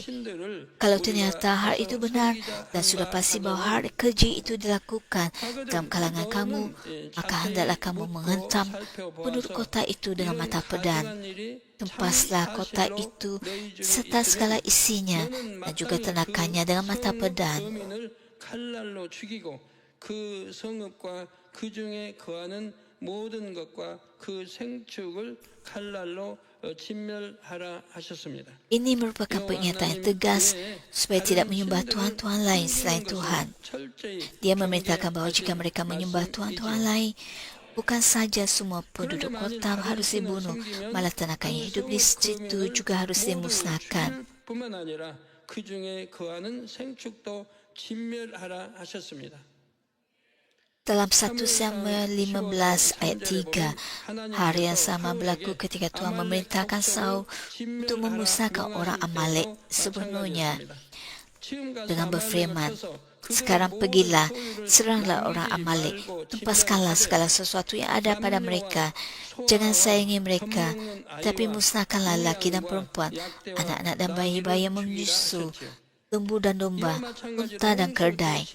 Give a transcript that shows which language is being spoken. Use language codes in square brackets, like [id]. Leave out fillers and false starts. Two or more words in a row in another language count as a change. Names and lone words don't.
[ms] Kalau ternyata hal itu benar dan sudah pasti bahawa hal keji itu dilakukan dalam kalangan kamu, maka hendaklah kamu menghentam penduduk kota itu dengan mata pedang. Tempaslah kota itu serta segala isinya dan juga ternakannya dengan mata pedang. [ko] 그 성읍과 그 중에 거하는 모든 것과 그 생축을 칼날로 진멸하라 하셨습니다. [ms] Ini merupakan pernyataan yang tegas supaya tidak menyembah Tuhan-Tuhan lain selain Tuhan. Dia memerintahkan bahawa jika mereka menyembah Tuhan-Tuhan lain, bukan saja semua penduduk kota harus dibunuh, malah ternakan yang hidup di situ juga harus dimusnahkan. [ko] 뿐만 아니라 그 중에 거하는 생축도 진멸하라 하셨습니다. [ms] Dalam 1 Samuel 15 ayat 3, hari yang sama berlaku ketika Tuhan memerintahkan Saul untuk memusnahkan orang Amalek sebenarnya dengan berfirman, sekarang pergilah, seranglah orang Amalek, tumpaskanlah segala sesuatu yang ada pada mereka, jangan sayangi mereka, tapi musnahkanlah lelaki dan perempuan, anak-anak dan bayi-bayi yang menyusu, lembu dan domba, unta dan keldai.